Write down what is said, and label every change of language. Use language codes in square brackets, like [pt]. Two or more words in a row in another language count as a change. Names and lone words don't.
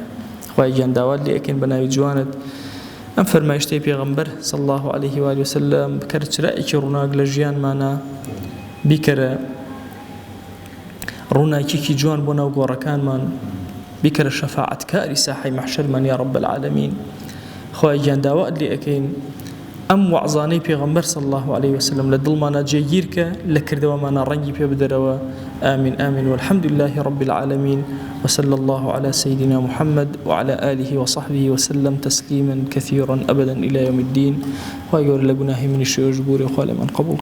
[ckb] خۆی گیانداوات لێ ئەکەین بە ناوی جوانت. ئەم فەرمایشتەی پێغەمبەر [ar] صلی الله عليه و آله وسلم [ckb] بکەرە چرایەکی ڕووناک لە ژیانمانە، بیکەرە ڕووناکیێکی جوان بۆ ناو گۆڕەکانمان، بیکەرە شەفاعەتکاری ساحەی مەحشەرمان [ar] یا ڕەب العالەمین. [ckb] خۆی گیانداوات لێ ئەکەین ئەم وعزانەی پێغەمبەر [ar] صلی الله عليه وسلم [ckb] لە دڵمانە جێگیرکە، لە کردەوەمانە ڕەنگی پێ بدەرەوە. [ar] آمين آمين والحمد لله رب العالمين وصلى الله على سيدنا محمد وعلى آله وصحبه وسلم تسليما كثيرا أبدا إلى يوم الدين. ويقول لقناه من الشيوخ بوري وخالي من قبول.